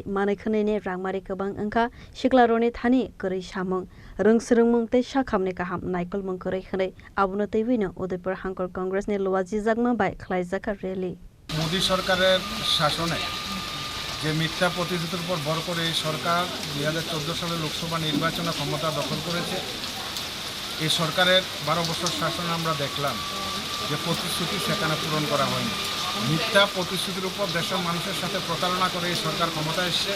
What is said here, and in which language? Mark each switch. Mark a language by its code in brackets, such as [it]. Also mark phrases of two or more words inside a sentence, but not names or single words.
[trp] manaikhani ni rangmari kobang angkha siklaroni thani korei samung rungsrungmung tei sakhamni kaham naikol mung korei khnai abuno tei wino Udaipur Hangkor Congress ni lwaji jagma bai khlaijaka rally. [bn] মোদী সরকারের শাসনে যে মিথ্যা প্রতিশ্রুতির উপর ভর করে এই সরকার 2014 সালে লোকসভা নির্বাচনে ক্ষমতা দখল করেছে। এই সরকারের 12 বছর শাসনে আমরা দেখলাম যে প্রতিশ্রুতি সেখানে পূরণ করা হয়নি। মিথ্যা প্রতিশ্রুতির উপর দেশের মানুষের সাথে প্রতারণা করে এই সরকার ক্ষমতায় এসেছে।